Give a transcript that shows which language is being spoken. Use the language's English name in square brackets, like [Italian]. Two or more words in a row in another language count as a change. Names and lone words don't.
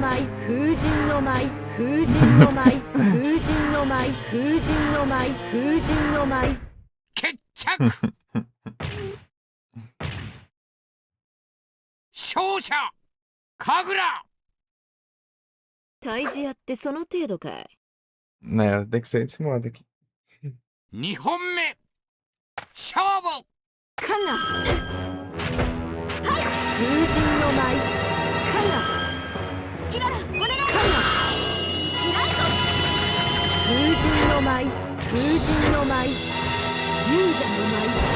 [Japanese] 舞風神の舞風神の舞風神の舞風神の舞風神の舞決着勝者神楽。退治屋ってその程度かい。 [Portuguese] Né, tem que ser desse modo aqui. [Japanese] 2 本目勝負。カナ風神の舞カナキララお願い。風神の舞風神の舞勇者の舞